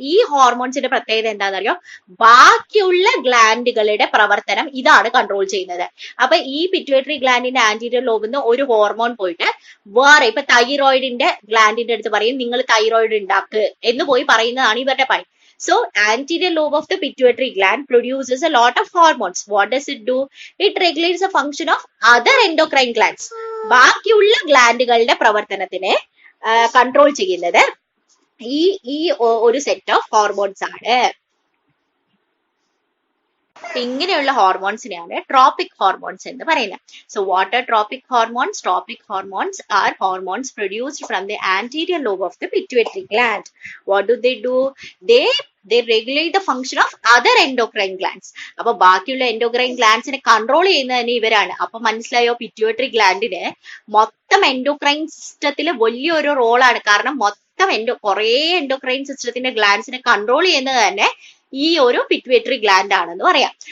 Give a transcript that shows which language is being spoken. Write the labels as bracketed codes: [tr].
[ml] ഈ ഹോർമോൺസിന്റെ പ്രത്യേകത എന്താണെന്നറിയോ? ബാക്കിയുള്ള ഗ്ലാൻഡുകളുടെ പ്രവർത്തനം ഇതാണ് കൺട്രോൾ ചെയ്യുന്നത്. അപ്പൊ ഈ പിറ്റ്യൂട്ടറി ഗ്ലാൻഡിന്റെ ആന്റീരിയർ ലോബിൽ നിന്ന് ഒരു ഹോർമോൺ പോയിട്ട് വേറെ, ഇപ്പൊ തൈറോയിഡിന്റെ ഗ്ലാൻഡിന്റെ അടുത്ത് പറയും നിങ്ങൾ തൈറോയിഡ് ഉണ്ടാക്ക് എന്ന് പോയി പറയുന്നതാണ് ഇവരുടെ പണി. [en] So, anterior lobe of the pituitary gland produces a lot of hormones. What does it do? It regulates the function of other endocrine glands. [ml] ബാക്കിയുള്ള ഗ്ലാൻഡുകളുടെ പ്രവർത്തനത്തിനെ കൺട്രോൾ ചെയ്യുന്നത് ഈ ഒരു സെറ്റ് ഓഫ് ഹോർമോൺസ് ആണ്. ഇങ്ങനെയുള്ള ഹോർമോൺസിനെയാണ് ട്രോപ്പിക് ഹോർമോൺസ് എന്ന് പറയുന്നത്. [en] So what are tropic hormones? Tropic hormones are hormones produced from the anterior lobe of the pituitary gland. What do they do? They regulate the function of other endocrine glands. [ml] അപ്പൊ ബാക്കിയുള്ള endocrine ഗ്ലാൻഡ്സിനെ control ചെയ്യുന്നത് തന്നെ ഇവരാണ്. അപ്പൊ മനസ്സിലായോ, pituitary ഗ്ലാൻഡിന് മൊത്തം endocrine സിസ്റ്റത്തിൽ വലിയൊരു റോളാണ്. കാരണം മൊത്തം കുറേ എൻഡോക്രൈൻ സിസ്റ്റത്തിന്റെ ഗ്ലാൻഡ്സിനെ കൺട്രോൾ ചെയ്യുന്നത് തന്നെ ഈ ഒരു പിറ്റ്യൂട്ടറി ഗ്ലാൻഡ് ആണെന്ന് പറയാം.